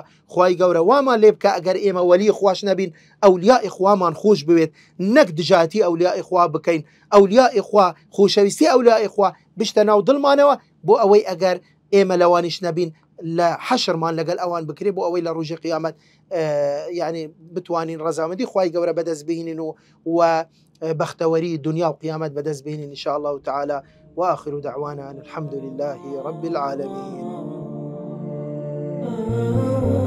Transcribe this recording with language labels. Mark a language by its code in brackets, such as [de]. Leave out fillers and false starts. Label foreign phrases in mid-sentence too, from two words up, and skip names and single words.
[ckb] خوای گەورە وامان لێ بکە ئەگەر ئێمە وەلی خوش نەبین، ئەولیای خوامان خۆش بوێت، نەک دژاتی ئەولیای خوا بکەین، ئەولیای خوا خۆشەویستی ئەولیای خوا بشتە ناو دڵمانەوە، بۆ ئەوەی ئەگەر ئێمە لەوانیش نەبین لە حەشرمان لەگەڵ ئەوان بکرێ، بۆ ئەوەی لە ڕۆژی قیامەت یعنی بتوانین ڕەزامەندی خوای گەورە بەدەست بهێنین و بەختەوەری دنیا و قیامەت بەدەست بهێنین [ar] ئینشاءالله تعالی. وآخر دعوانا أن الحمد لله رب العالمين.